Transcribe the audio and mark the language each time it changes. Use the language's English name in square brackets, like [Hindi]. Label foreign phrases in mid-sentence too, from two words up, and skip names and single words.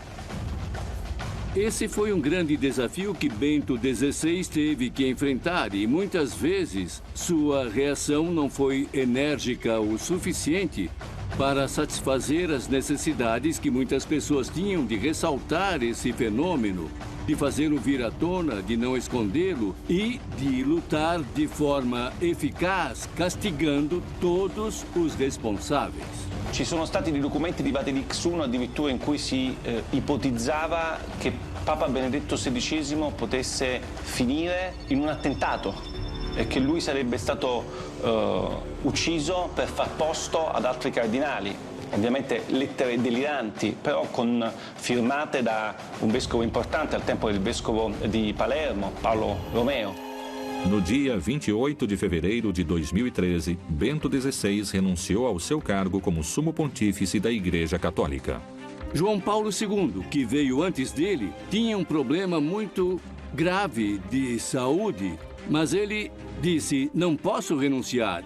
[Portuguese] Esse foi um grande desafio que Bento XVI teve que enfrentar e muitas vezes sua reação não foi enérgica o suficiente para satisfazer as necessidades que muitas pessoas tinham de ressaltar esse fenômeno, de fazê-lo vir à tona, de não escondê-lo e de lutar de forma eficaz, castigando todos os responsáveis. [Italian] Ci sono stati dei documenti di Vatilix I addirittura in cui si ipotizzava che Papa Benedetto XVI potesse finire in un attentato che lui sarebbe stato ucciso per far posto ad altri cardinali. Ovviamente lettere deliranti, però firmate da un vescovo importante al tempo del vescovo di Palermo, Paolo Romeo. [Portuguese] No dia 28 de fevereiro de 2013, Bento XVI renunciou ao seu cargo como sumo pontífice da Igreja Católica. João Paulo II, que veio antes dele, tinha um problema muito grave de saúde, mas ele disse, não posso renunciar.